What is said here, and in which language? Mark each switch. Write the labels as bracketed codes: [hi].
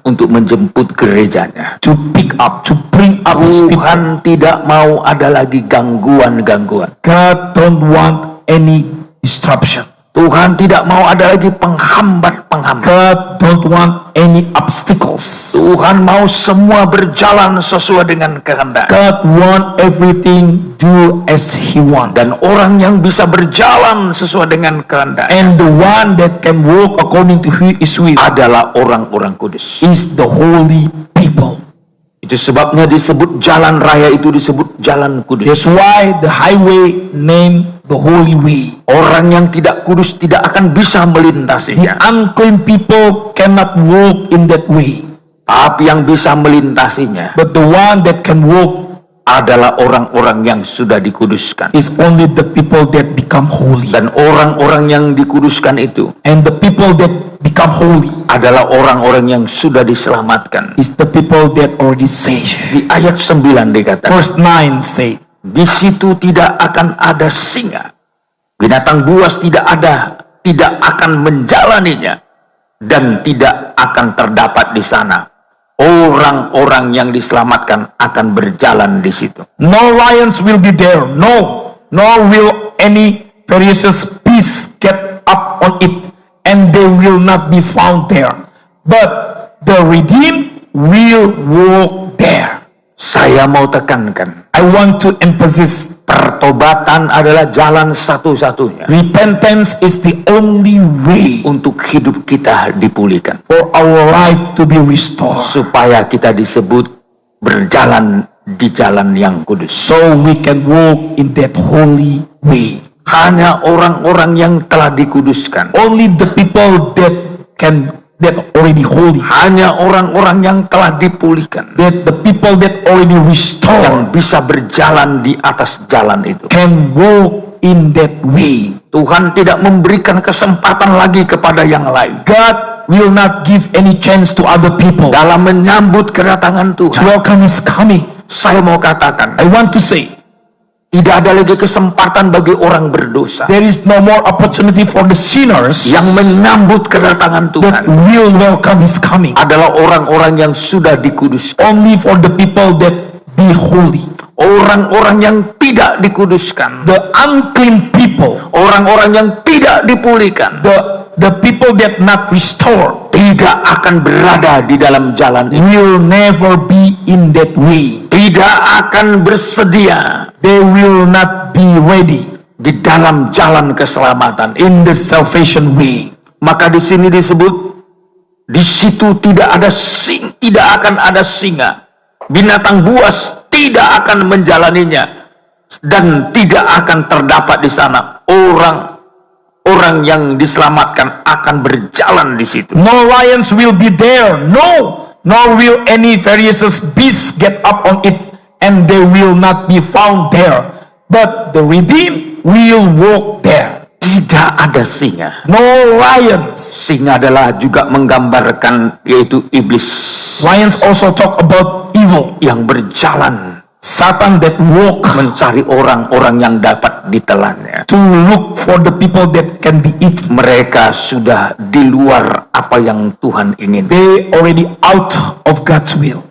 [id] untuk menjemput gerejanya, [en] to pick up, to bring up his people, [id] Tuhan tidak mau ada lagi gangguan-gangguan. [en] God don't want any disruption. [id] Tuhan tidak mau ada lagi penghambat-penghambat. [en] God don't want any obstacles. [id] Tuhan mau semua berjalan sesuai dengan kehendak. [en] God want everything do as he want. [id] Dan orang yang bisa berjalan sesuai dengan kehendak [en] And the one that can walk according to his will [id] adalah orang-orang kudus. [en] is the holy people. [id] Itu sebabnya disebut jalan raya itu disebut jalan kudus. [en] That's why the highway named the holy way. [id] Orang yang tidak kudus tidak akan bisa [en] The [id] melintasinya. [en] unclean people cannot walk in that way. [id] Tapi yang bisa melintasinya [en] But the one that can walk [id] adalah orang-orang yang sudah dikuduskan. [en] is only the people that become holy. [id] Dan orang-orang yang dikuduskan itu [en] And the people that become holy [id] adalah orang-orang yang sudah diselamatkan. [en] is the people that already saved. [id] Di ayat 9 dikatakan, [en] Verse 9 say, [id] di situ tidak akan ada singa, binatang buas tidak akan menjalaninya, dan tidak akan terdapat di sana. Orang-orang yang diselamatkan akan berjalan di situ. [en] no lions will be there, no, nor will any ferocious beast get up on it, and they will not be found there. But the redeemed will walk there. [id] Saya mau tekankan, [en] I want to emphasize, [id] pertobatan adalah jalan satu-satunya [en] repentance is the only way [id] untuk hidup kita dipulihkan, [en] for our life to be restored, [id] supaya kita disebut berjalan di jalan yang kudus. [en] so we can walk in that holy way. [id] Hanya orang-orang yang telah dikuduskan, [en] Only the people that already holy, [id] hanya orang-orang yang telah dipulihkan, [en] that the people that already [id] yang [en] restored [id] bisa berjalan di atas jalan itu. [en] can walk in that way. [id] Tuhan tidak memberikan kesempatan lagi kepada yang lain [en] God will not give any chance to other people [id] dalam menyambut kedatangan [en] to [id] Tuhan. [en] welcome his coming. [id] Saya mau katakan, [en] I want to say, [id] tidak ada lagi kesempatan bagi orang berdosa [en] there is no more opportunity for the sinners [id] yang menyambut kedatangan [en] that [id] Tuhan. [en] will welcome his coming. [id] Adalah orang-orang yang sudah dikuduskan. [en] Only for the people that be holy. [id] Orang-orang yang tidak dikuduskan, [en] The unclean people, [id] orang-orang yang tidak dipulihkan, [en] the people that not restored, [id] tidak akan berada di dalam jalan ini, [en] will never be in that way. [id] tidak akan bersedia [en] They will not be ready [id] di dalam jalan keselamatan. [en] in the salvation way. [id] Maka di sini disebut, di situ tidak akan ada singa, binatang buas tidak akan menjalaninya, dan tidak akan terdapat di sana. Orang yang diselamatkan akan berjalan di situ. [en] No lions will be there, no, nor will any ferocious beast get up on it, and they will not be found there. But the redeemed will walk there. [id] Tidak ada singa. [en] No lions. [id] Singa adalah juga menggambarkan yaitu iblis. [en] Lions also talk about evil. [id] yang berjalan [en] Satan that walk [id] mencari orang-orang yang dapat ditelannya. [en] to look for the people that can be eaten. [id] Mereka sudah di luar apa yang Tuhan ingin. [en] They already out of God's will.